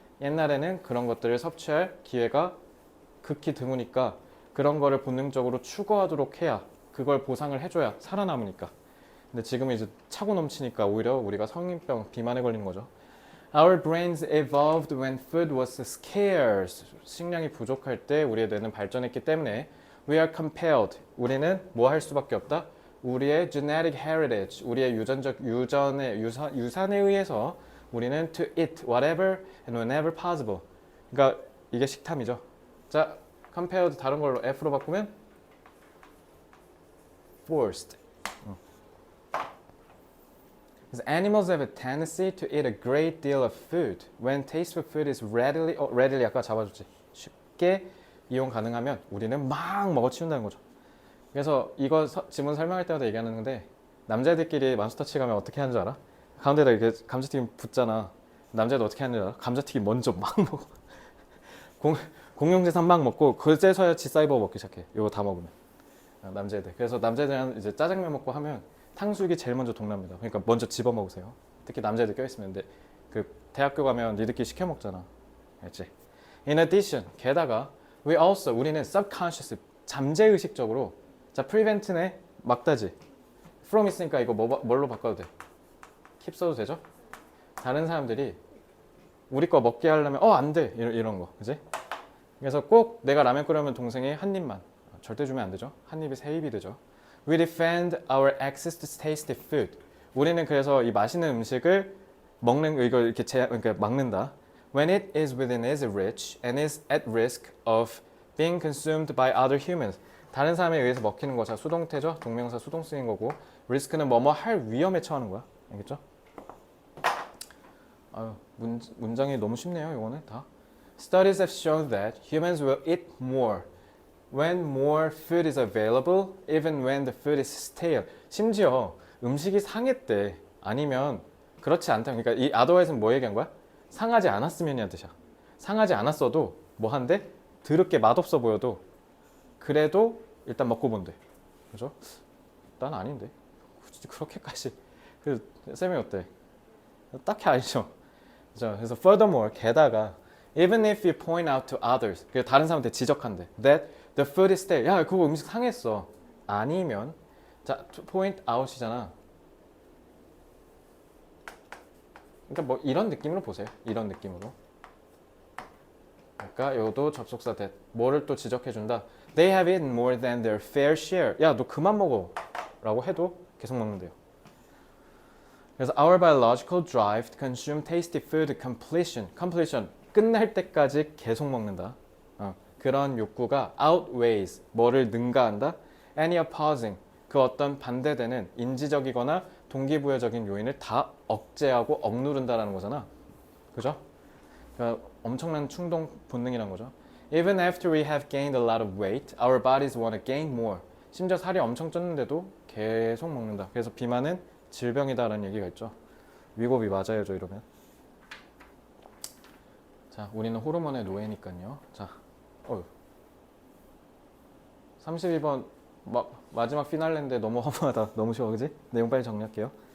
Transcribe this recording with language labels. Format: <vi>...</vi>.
<ko>옛날에는 그런 것들을 섭취할 기회가 극히 드무니까 그런 거를 본능적으로 추구하도록 해야 그걸 보상을 해줘야 살아남으니까. 근데 지금은 이제 차고 넘치니까 오히려 우리가 성인병, 비만에 걸리는 거죠.</ko> <en>Our brains evolved when food was scarce.</en> <ko>식량이 부족할 때 우리의 뇌는 발전했기 때문에</ko> <en>we are compelled.</en> <ko>우리는 뭐 할 수밖에 없다?</ko> <en>우리의 genetic heritage,</en> <ko>우리의 유산에 의해서 우리는</ko> <en>to eat whatever and whenever possible.</en> <ko>그러니까 이게 식탐이죠. 자, compared 다른 걸로 F로 바꾸면 forced.</ko> <en>Because animals have a tendency to eat a great deal of food. When tasteful food is readily</en> <ko>아까 잡아줬지. 쉽게 이용 가능하면 우리는 막 먹어치운다는 거죠. 그래서 이거 지문 설명할 때마다 얘기하는 건데 남자애들끼리 맘스터치 가면 어떻게 하는 줄 알아? 가운데다 이렇게 감자튀김 붓잖아. 남자애들 어떻게 하는 줄 알아? 감자튀김 먼저 막 먹어. 공룡재산 막 먹고 그제서야 지사이버 먹기 시작해. 이거 다 먹으면 남자애들. 그래서 남자애들은 이제 짜장면 먹고 하면 탕수육이 제일 먼저 동납니다. 그러니까 먼저 집어 먹으세요. 특히 남자애들 껴있으면. 근데 그 대학교 가면 니들끼리 시켜 먹잖아. 알지? In addition, 게다가 우리는 subconscious, 잠재의식적으로 자, prevent네 막다지. from 있으니까 이거 뭘로 바꿔도 돼? keep 써도 되죠? 다른 사람들이 우리 거 먹게 하려면 안 돼. 이런 거. 그지? 그래서 꼭 내가 라면 끓여면 동생이 한 입만. 절대 주면 안 되죠. 한 입이 세 입이 되죠.</ko> <en>We defend our access to tasty food.</en> <ko>우리는 그래서 이 맛있는 음식을 이걸 이렇게 그러니까 막는다.</ko> <en>When it is within its reach and is at risk of being consumed by other humans.</en> <ko>다른 사람에 의해서 먹히는 거. 자, 수동태죠. 동명사 수동 쓰인 거고. risk는 뭐뭐 할 위험에 처하는 거야. 알겠죠? 문장이 너무 쉽네요. 이거는 다.</ko> <en>Studies have shown that humans will eat more when more food is available, even when the food is stale.</en> <ko>심지어 음식이 상했대. 아니면 그렇지 않다. 그러니까 이 otherwise는 뭐 얘기한 거야? 상하지 않았으면이란 뜻이야. 상하지 않았어도 뭐 한데 더럽게 맛없어 보여도 그래도 일단 먹고 본대. 그죠? 난 아닌데. 굳이 그렇게까지. 쌤이 어때? 딱히 아니죠. 그죠?</ko> <en>그래서 furthermore, 게다가 even if you point out to others,</en> <ko>다른 사람한테 지적한대.</ko> <en>That the food is stale.</en> <ko>야, 그거 음식 상했어. 아니면 자, point out이잖아. 그러니까 뭐 이런 느낌으로 보세요. 이런 느낌으로. 그러니까 이것도 접속사 that. 뭐를 또 지적해준다.</ko> <en>They have eaten more than their fair share.</en> <ko>야, 너 그만 먹어. 라고 해도 계속 먹는데요.</ko> <en>그래서 our biological drive to consume tasty food completion.</en> <ko>끝날 때까지 계속 먹는다. 그런 욕구가 outweighs. 뭐를 능가한다?</ko> <en>any opposing.</en> <ko>그 어떤 반대되는 인지적이거나 동기부여적인 요인을 다 억제하고 억누른다라는 거잖아. 그죠? 그러니까 엄청난 충동 본능이란 거죠.</ko> <en>Even after we have gained a lot of weight, our bodies want to gain more.</en> <ko>심지어 살이 엄청 쪘는데도 계속 먹는다. 그래서 비만은 질병이다라는 얘기가 있죠. 위고비 맞아야죠, 이러면. 자, 우리는 호르몬의 노예니까요. 자, 32번 마지막 피날레인데 너무 허무하다. 너무 쉬워, 그지? 내용 빨리 정리할게요.</ko>